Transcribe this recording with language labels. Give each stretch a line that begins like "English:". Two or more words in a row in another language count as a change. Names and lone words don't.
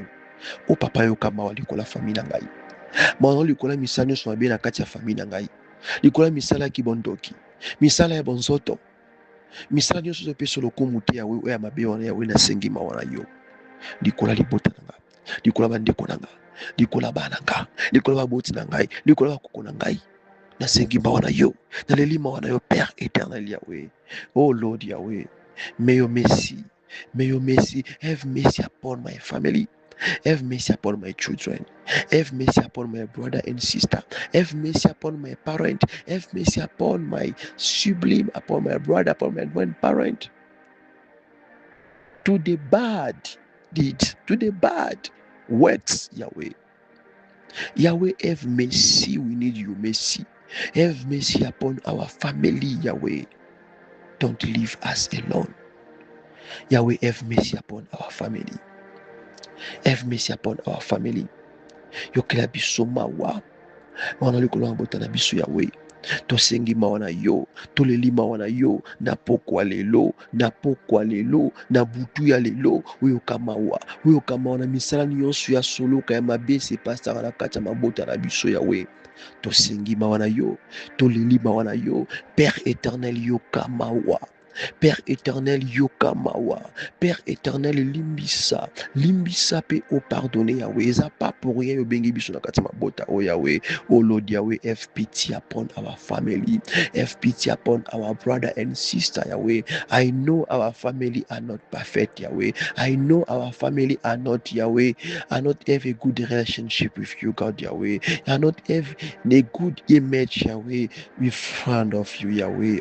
Lingala: O papa yoka mawa likola famille na ngai, mawa likola misala nyonso mabe na kati ya famille na ngai, likola misala ya kibondoki, misala ya bonzoto, misala nyonso ezopesa lokumu te yawe oyo ya mabe wana yawe nasengi mawa na yo likola libota na ngai, likola bandeko na ngai, likola bana na ngai, likola baboti na ngai, likola bakoko na ngai, nasengi mawa na yo, naleli mawa na yo
French: Père éternel
Lingala: Yahweh.
English: Oh Lord Yahweh, may your mercy, have mercy upon my family, have mercy upon my children, have mercy upon my brother and sister, have mercy upon my parent, have mercy upon my sibling, upon my brother, upon my grandparent. To the bad deeds, to the bad works, Yahweh. Yahweh, have mercy. We need you, mercy. Have mercy upon our family, Yahweh. Don't leave us alone. Yahweh, have mercy upon our family. Have mercy upon our family.
Lingala: Yokela biso mawa. Wana likolo ya bota na biso Yahweh. Tosengi mawa na yo, toleli mawa na yo, na pokwa lelo, na butu ya lelo, oyoka mawa na misala nyonso ya soloka ya mabe sepasaka na kati ya mabota na biso Yahweh. Tosengi mawa na yo, toleli mawa na yo,
French: Père éternel
Lingala: yoka mawa.
French: Père éternel
Lingala: yoka mawa,
French: Père éternel
Lingala: limbisa pe o pardonner Yahweh. Eza
French: pas pour rien
Lingala: yobengi biso na kati mabota o Yahweh.
English: Oh Lord Yahweh, have pity upon our family, have pity upon our brother and sister Yahweh. I know our family are not perfect Yahweh. I know our family are not Yahweh, are not have a good relationship with you God Yahweh, are not have a good image Yahweh in front of you Yahweh.